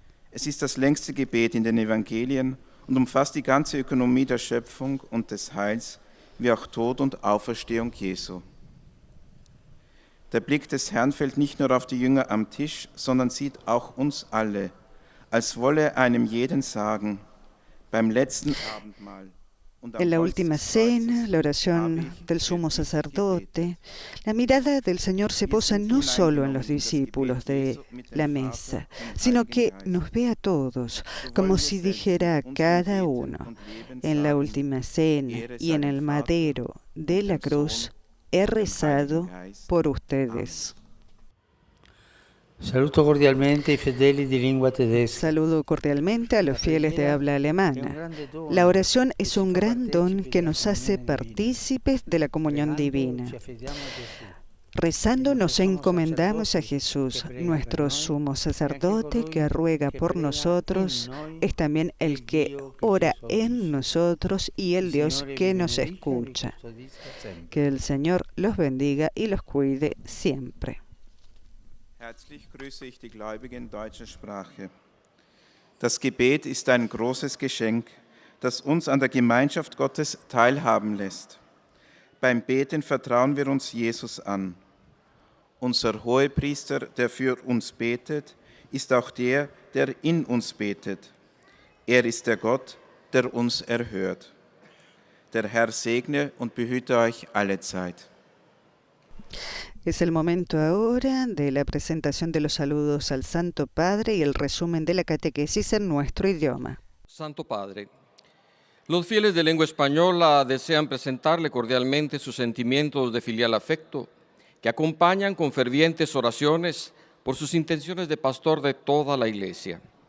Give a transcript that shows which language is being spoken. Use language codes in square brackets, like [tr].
[de] Es ist das längste Gebet in den Evangelien und umfasst die ganze Ökonomie der Schöpfung und des Heils, wie auch Tod und Auferstehung Jesu. Der Blick des Herrn fällt nicht nur auf die Jünger am Tisch, sondern sieht auch uns alle, als wolle er einem jeden sagen, beim letzten Abendmahl. [es] En la última cena, la oración del sumo sacerdote, la mirada del Señor se posa no solo en los discípulos de la mesa, sino que nos ve a todos, como si dijera a cada uno, en la última cena y en el madero de la cruz, he rezado por ustedes. [it] Saluto cordialmente i fedeli di lingua tedesca. [es] Saludo cordialmente a los fieles de habla alemana. La oración es un gran don que nos hace partícipes de la comunión divina. Rezando nos encomendamos a Jesús, nuestro sumo sacerdote que ruega por nosotros, es también el que ora en nosotros y el Dios que nos escucha. Que el Señor los bendiga y los cuide siempre. [de] Herzlich grüße ich die Gläubigen in deutscher Sprache. Das Gebet ist ein großes Geschenk, das uns an der Gemeinschaft Gottes teilhaben lässt. Beim Beten vertrauen wir uns Jesus an. Unser Hohepriester, der für uns betet, ist auch der, der in uns betet. Er ist der Gott, der uns erhört. Der Herr segne und behüte euch allezeit. [es] Es el momento ahora de la presentación de los saludos al Santo Padre y el resumen de la catequesis en nuestro idioma. Santo Padre, los fieles de lengua española desean presentarle cordialmente sus sentimientos de filial afecto, que acompañan con fervientes oraciones por sus intenciones de pastor de toda la Iglesia.